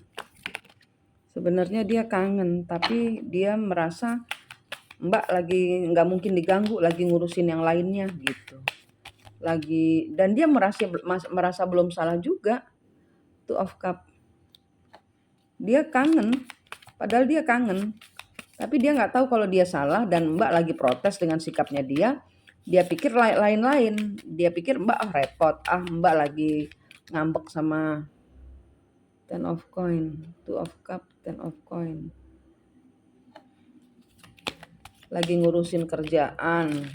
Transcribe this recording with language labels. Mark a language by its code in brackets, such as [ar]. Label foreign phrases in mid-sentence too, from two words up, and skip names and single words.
[id] Sebenarnya dia kangen, tapi dia merasa Mbak lagi nggak mungkin diganggu, lagi ngurusin yang lainnya gitu. dan dia merasa belum salah juga. Two of Cup. Dia kangen, padahal dia kangen. Tapi dia nggak tahu kalau dia salah dan Mbak lagi protes dengan sikapnya dia. Dia pikir lain-lain. Dia pikir Mbak repot. Mbak lagi ngambek sama Ten of Coin, Two of Cup, Ten of Coin. Lagi ngurusin kerjaan.